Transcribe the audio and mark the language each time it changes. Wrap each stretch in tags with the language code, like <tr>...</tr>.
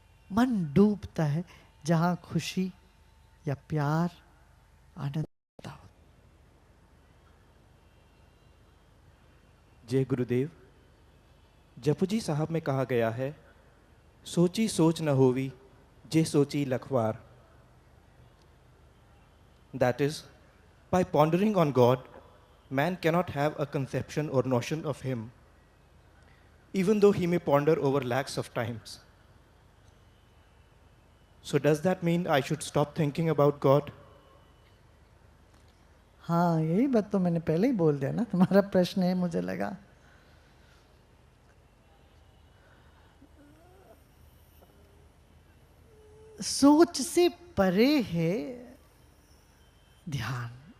<hi>मन डूबता है जहां खुशी या प्यार, आनंद होता हो। जय गुरुदेव। जपुजी साहब में कहा गया है,</hi> <pa>सोची सोच न होवी जे सोची Lakhwar.</pa> <en>That is, by pondering on God, man cannot have a conception or notion of Him, even though he may ponder over lakhs of times. So does that mean I should stop thinking about God?</en> <hi>हाँ, यही बात तो मैंने पहले ही बोल दिया ना, तुम्हारा प्रश्न है मुझे लगा। सोच से परे है ध्यान।</hi>